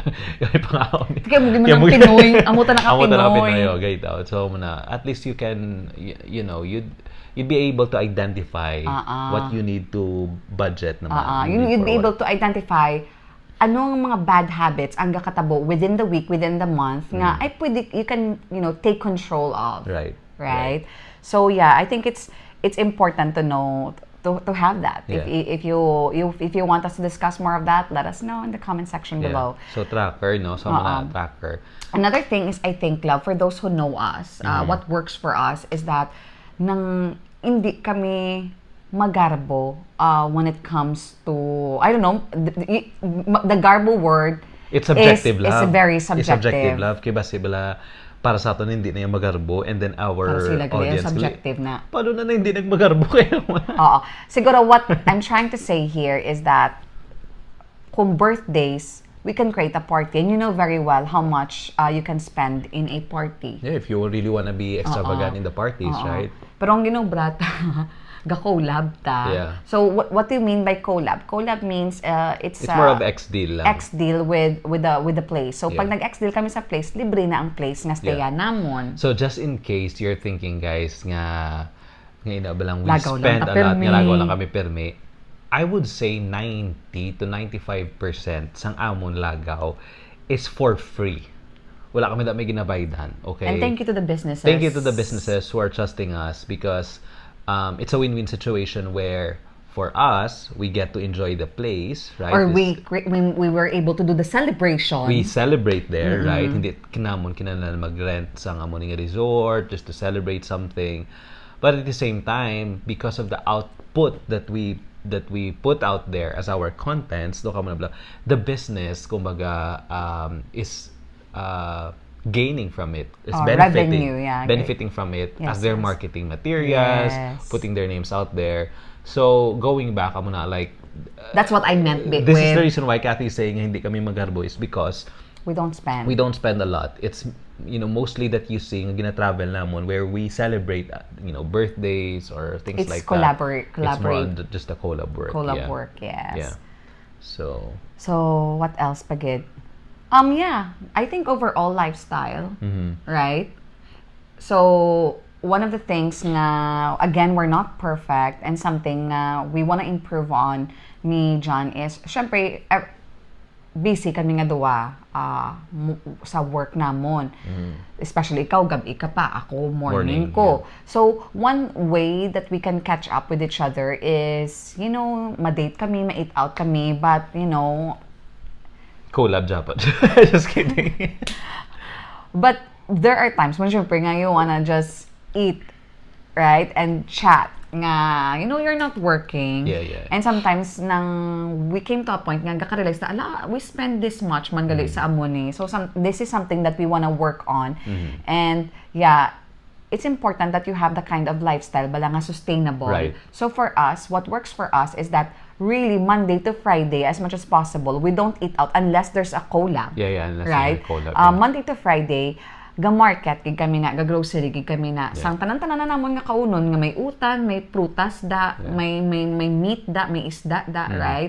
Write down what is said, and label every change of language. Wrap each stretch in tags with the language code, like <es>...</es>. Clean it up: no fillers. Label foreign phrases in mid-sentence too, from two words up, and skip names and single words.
<hil>Yung pangaon. Kaya mo ng Pinoy, amuta na ka Amo ta na Pinoy. Pinoy,</hil> <en>get out. So muna, at least you can, you'd be able to identify what you need to budget naman. You'd be able to identify</en> <hil>anong mga</hil> <en>bad habits</en> <hil>ang gakatabo</hil> <en>within the week, within the month,</en> <hil>nga ay pwede,</hil> <en>you can, take control of. Right. So yeah, I think it's important to know, to have that. Yeah. If you want us to discuss more of that, let us know in the comment section below. So tracker, no? So muna, tracker. Another thing is, I think, love, for those who know us, what works for us is that</en> <tl>nang hindi kami magarbo</tl> <en>when it comes to, I don't know, the garbo word It's subjective, is love. very It's subjective. subjective, love.</en> <hil>Kaya basi bala, para sa atin hindi na yung magarbo,</hil> <en>and then our</en> <hil>Sila gali,</hil> <en>audience subjective na.</en> <tl>paano na hindi nagmagarbo kayo? Oo.</tl> <en>Siguro what I'm trying to say here is that kung birthdays, we can create a party, and you know very well how much you can spend in a party. Yeah, if you really wanna be extravagant in the parties, right?</en> <hil>Pero ang brata, ga-collab ta.</hil> <en>Yeah. So what do you mean by collab? Collab means it's More of X-deal lang. X-deal with the place. So pag Yeah.</en> <hil>nag-X-deal kami sa place, libre na ang place nga staya</hil> <en>Yeah.</en> <hil>namon.</hil> <en>So just in case you're thinking, guys,</en> <hil>nga inabalang we Lagaw lang</hil> <en>spend</en> <hil>ta</hil> <en>a lot,</en> <hil>permi. nga lagaw lang kami permi,</hil> <en>I would say 90 to 95%</en> <hil>sang amon lagaw</hil> <en>is for free.</en> <hil>wala kami may ginabaydan.</hil> <en>Okay? And thank you to the businesses. Thank you to the businesses who are trusting us because it's a win-win situation where for us, we get to enjoy the place, right? Or we were able to do the celebration. We celebrate there, right?</en> <hil>Hindi kinahanglan mag-rent sa amuning resort</hil> <en>just to celebrate something. But at the same time, because of the output that we put out there as our contents, the business, kumbaga, is gaining from it. It's benefiting, revenue, yeah. benefiting from it Yes, as their yes. marketing materials, Yes. putting their names out there. So, going back, like, That's what I meant this is the reason why Kathy is saying</en> <tl>hindi kami magarbo</tl> <en>is because we don't spend. we don't spend a lot. It's, mostly that you see,</en> <hil>gina-travel namon</hil> <en>where we celebrate, birthdays or things It's like collaborate. that. It's more on just a collab work. Collab work, yes. Yeah. So, So, what else, Pagid? Yeah, I think overall lifestyle, right? So, one of the things nga, again, we're not perfect and something we want to improve on ni John is,</en> <hil>syempre, busy kami nga duwa sa work namon. Especially ikaw, gabi ka pa. Ako, morning ko.</hil> <en>Yeah. So, one way that we can catch up with each other is,</en> <hil>ma-date kami, ma-eat out kami,</hil> <en>but, collab Japan. Just kidding. but there are times when</en> <hil>syempre nga</hil> <en>you wanna just eat, right? And chat. Nga, you're not working. Yeah. And sometimes, we came to a point</en> <hil>nga, gaka-realize na,</hil> <en>we spend this much</en> <hil>man gali sa amoni.</hil> <en>So, this is something that we wanna work on. And, yeah, it's important that you have the kind of lifestyle</en> <hil>bala nga</hil> <en>sustainable. Right. So, for us, what works for us is that really, Monday to Friday, as much as possible, we don't eat out unless there's a collab. Yeah, unless right? there's a collab. Yeah.</en> <hil>Monday to Friday, ga-market, gig kami na, ga-grocery, gig kami na. Sang tanan-tanan na namon nga kaunon, nga may utan, may prutas da, may meat da, may isda da, right?</hil>